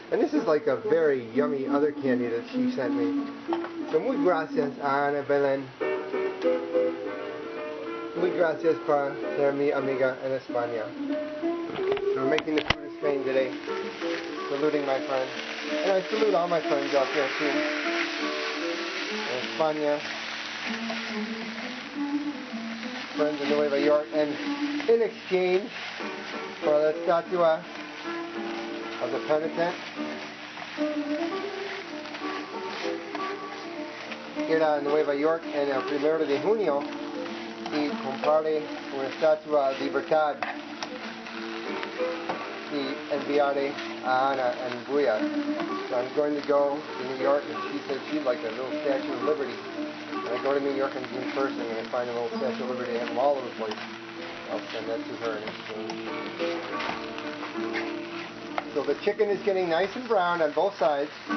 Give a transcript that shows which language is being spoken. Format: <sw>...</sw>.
<en>And this is like a very yummy other candy that she sent me. So</en> <es>muy gracias, Ana Belén. Muy gracias para ser mi amiga en España.</es> <en>So we're making the food of Spain today, saluting my friend. And I salute all my friends out there too, in España, friends in Nueva York. And in exchange for</en> <es>la estatua</es> <en>of the penitent,</en> <es>ir a Nueva York en el 1 de junio y comprarle una estatua de libertad y enviarle a Ana en Bullas.</es> <en>So I'm going to go to New York, and she said she'd like a little Statue of Liberty. When I go to New York on June 1st, I'm going to find a little Statue of Liberty. They have them all over the place. I'll send that to her in exchange. So the chicken is getting nice and brown on both sides.</en>